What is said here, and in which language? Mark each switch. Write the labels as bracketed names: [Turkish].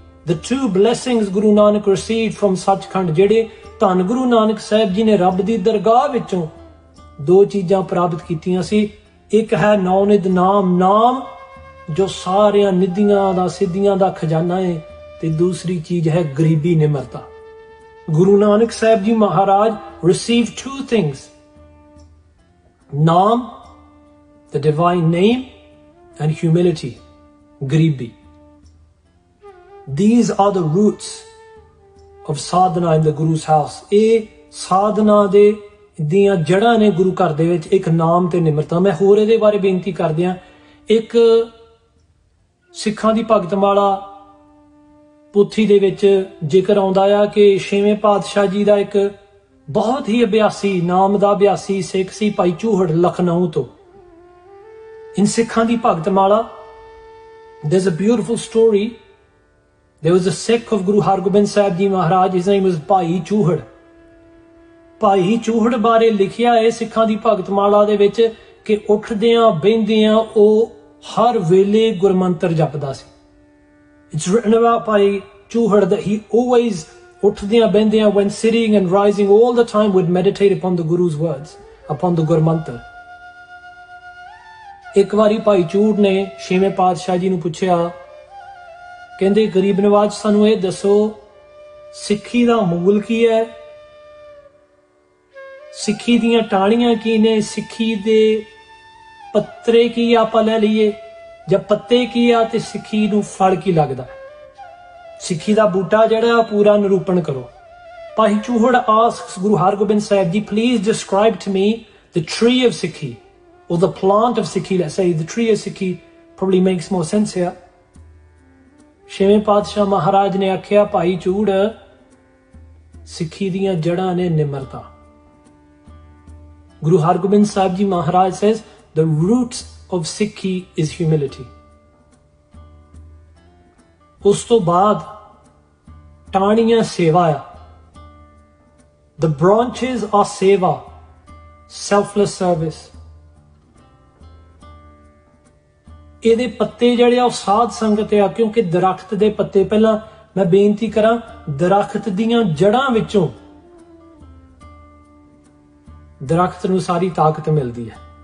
[English] The two blessings Guru Nanak received from Sachkhand, [Punjabi] ਜਿਹੜੇ ਧੰਨ ਗੁਰੂ ਨਾਨਕ ਸਾਹਿਬ ਜੀ ਨੇ ਰੱਬ ਦੀ ਦਰਗਾਹ ਵਿੱਚੋਂ ਦੋ ਚੀਜ਼ਾਂ ਪ੍ਰਾਪਤ ਕੀਤੀਆਂ ਸੀ। ਇੱਕ ਹੈ ਨੌ ਨਿਧ ਨਾਮ, ਨਾਮ ਜੋ ਸਾਰਿਆਂ ਨਿਧੀਆਂ ਦਾ ਸਿੱਧੀਆਂ ਦਾ ਖਜ਼ਾਨਾ ਹੈ, ਤੇ ਦੂਸਰੀ ਚੀਜ਼ ਹੈ ਗਰੀਬੀ ਨਿਮਰਤਾ। ਗੁਰੂ ਨਾਨਕ ਸਾਹਿਬ ਜੀ ਮਹਾਰਾਜ received two things, ਨਾਮ, the divine name, and humility, gribi. [English] These are the roots of sadhana in the Guru's house. [Punjabi] ਇਹ ਸਾਧਨਾ ਦੇ ਦੀਆਂ ਜੜ੍ਹਾਂ ਨੇ ਗੁਰੂ ਘਰ ਦੇ ਵਿੱਚ, ਇੱਕ ਨਾਮ ਤੇ ਨਿਮਰਤਾ। ਮੈਂ ਹੋਰ ਇਹਦੇ ਬਾਰੇ ਬੇਨਤੀ ਕਰਦਿਆਂ, ਇੱਕ ਸਿੱਖਾਂ ਦੀ ਭਗਤਮਾਲਾ ਪੋਥੀ ਦੇ ਵਿੱਚ ਜ਼ਿਕਰ ਆਉਂਦਾ ਆ ਕਿ 6ਵੇਂ ਪਾਤਸ਼ਾਹ ਜੀ ਦਾ ਇੱਕ ਬਹੁਤ ਹੀ ਅਭਿਆਸੀ, ਨਾਮ ਦਾ ਅਭਿਆਸੀ ਸਿੱਖ ਸੀ, ਭਾਈ ਚੂਹੜ, ਲਖਨਊ ਤੋਂ। [English] In Sikhan di Bhagtamala, there's a beautiful story. There was a Sikh of Guru Hargobind Sahib Ji Maharaj. His name was Bhai Chuhad. [Punjabi] Bhai Chuhad ਬਾਰੇ ਲਿਖਿਆ ਹੈ ਸਿੱਖਾਂ ਦੀ ਭਗਤਮਾਲਾ ਦੇ ਵਿੱਚ ਕਿ ਉੱਠਦਿਆਂ ਬਹਿੰਦਿਆਂ ਉਹ ਹਰ ਵੇਲੇ ਗੁਰਮੰਤਰ ਜਪਦਾ ਸੀ। [English] It's written about Bhai Chuhad that he always, [Punjabi] ਉੱਠਦਿਆਂ ਬਹਿੰਦਿਆਂ, [English] when sitting and rising, all the time would meditate upon the Guru's words, upon the Gurmantar. [Punjabi] ਇੱਕ ਵਾਰੀ ਭਾਈ ਚੂੜ ਨੇ 6ਵੇਂ ਪਾਤਸ਼ਾਹ ਜੀ ਨੂੰ ਪੁੱਛਿਆ, ਕਹਿੰਦੇ ਗਰੀਬ ਨਵਾਜ, ਸਾਨੂੰ ਇਹ ਦੱਸੋ ਸਿੱਖੀ ਦਾ ਮੂਲ ਕੀ ਹੈ, ਸਿੱਖੀ ਦੀਆਂ ਟਾਹਣੀਆਂ ਕੀ ਨੇ, ਸਿੱਖੀ ਦੇ ਪੱਤਰੇ ਕੀ ਆਪਾਂ ਲੈ ਲਈਏ ਜਾਂ ਪੱਤੇ ਕੀ ਆ, ਤੇ ਸਿੱਖੀ ਨੂੰ ਫਲ ਕੀ ਲੱਗਦਾ, ਸਿੱਖੀ ਦਾ ਬੂਟਾ ਜਿਹੜਾ ਪੂਰਾ ਨਿਰੂਪਣ ਕਰੋ। [English] Bhai Chuhar asks Guru Hargobind Sahib Ji, please describe to me the tree of Sikhi, or the plant of Sikhi, let's say. The tree of Sikhi probably makes more sense here. [Punjabi] ਛੇਵੇਂ ਪਾਤਸ਼ਾਹ ਮਹਾਰਾਜ ਨੇ ਆਖਿਆ, ਭਾਈ ਚੂੜ, ਸਿੱਖੀ ਦੀਆਂ ਜੜ੍ਹਾਂ ਨੇ ਨਿਮਰਤਾ। [English] Guru Hargobind Sahib Ji Maharaj says, the roots of Sikhi is humility. [Punjabi] ਉਸ ਤੋਂ ਬਾਅਦ ਟਾਹਣੀਆਂ ਸੇਵਾ ਆ। [English] The branches are seva. selfless service. [Punjabi] ਇਹਦੇ ਪੱਤੇ ਜਿਹੜੇ ਆ ਉਹ ਸਾਧ ਸੰਗਤ ਆ, ਕਿਉਂਕਿ ਦਰਖਤ ਦੇ ਪੱਤੇ, ਪਹਿਲਾਂ ਮੈਂ ਬੇਨਤੀ ਕਰਾਂ, ਦਰਖਤ ਦੀਆਂ ਜੜ੍ਹਾਂ ਵਿੱਚੋਂ ਦਰਖਤ ਨੂੰ ਸਾਰੀ ਤਾਕਤ ਮਿਲਦੀ ਹੈ।